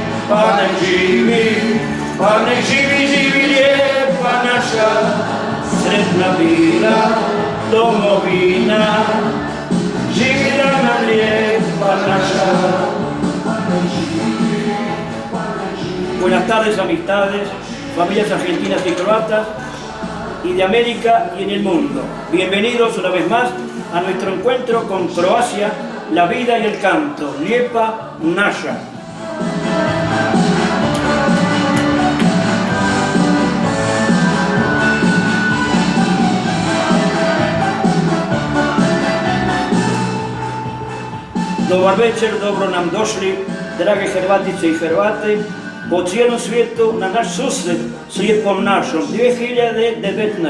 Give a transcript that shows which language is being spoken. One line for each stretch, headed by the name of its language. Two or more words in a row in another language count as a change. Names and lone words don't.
Croatian: pane živi lijepa naša, sretna bila domovina, živila nam lijepa naša.
Spanish: Buenas tardes, amistades, familias argentinas y croatas, y de América y en el mundo. Bienvenidos una vez más a nuestro encuentro con Croacia, la vida y el canto,
Croatian: Lijepa naša. Dobar večer, dobro nam došli, drage Hrvatice i Hrvati, po cijelom svijetu na naš susret s Lijepom našom 2019.